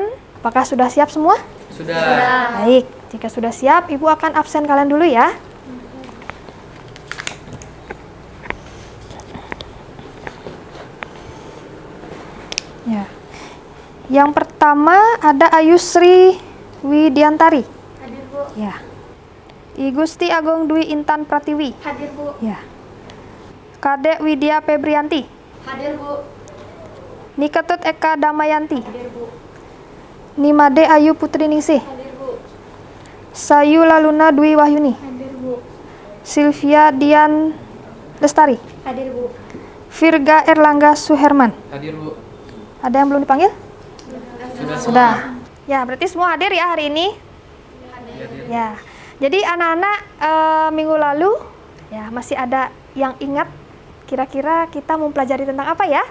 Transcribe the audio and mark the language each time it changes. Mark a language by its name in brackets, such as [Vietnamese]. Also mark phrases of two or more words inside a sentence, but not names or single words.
[Indonesian] Apakah sudah siap semua? Sudah. Baik, jika sudah siap, Ibu akan absen kalian dulu ya. Ya. Yang pertama ada Ayusri Widiantari. Hadir, Bu. Ya. I Gusti Agung Dwi Intan Pratiwi. Hadir, Bu. Ya. Kadek Widya Febrianti. Hadir, Bu. Niketut Eka Damayanti. Hadir, Bu. Nimade Ayu Putri Ningsih. Hadir, Bu. Sayu Laluna Dwi Wahyuni. Hadir, Bu. Sylvia Dian Lestari. Hadir, Bu. Virga Erlangga Suherman. Hadir, Bu. Ada yang belum dipanggil? Sudah. Sudah. Ya, berarti semua hadir ya hari ini? Hadir. Ya. Jadi anak-anak minggu lalu ya masih ada yang ingat kira-kira kita mempelajari tentang apa ya?